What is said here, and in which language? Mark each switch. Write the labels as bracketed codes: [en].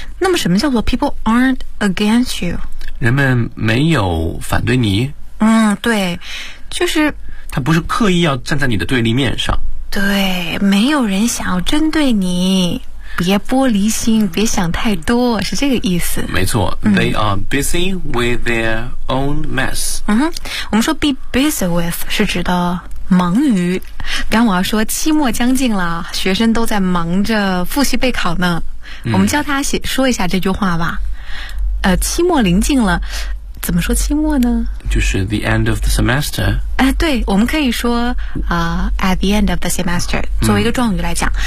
[zh] 那么什么叫做 [en] people aren't against you？ [zh] 人们没有反对你。嗯，对，就是他不是刻意要站在你的对立面上。对，没有人想要针对你，别玻璃心，别想太多，是这个意思。 [en] 没错、They are busy with their own mess。 [zh] 我们说 [en] be busy with [zh] 是指的忙于，刚我要说期末将近了，学生都在忙着复习备考呢，我们教他写说一下这句话吧。期末临近了，怎么说期末呢？就是 [en] the end of the semester。 [zh] 对，我们可以说 [en] at the end of the semester [zh] 作为一个状语来讲。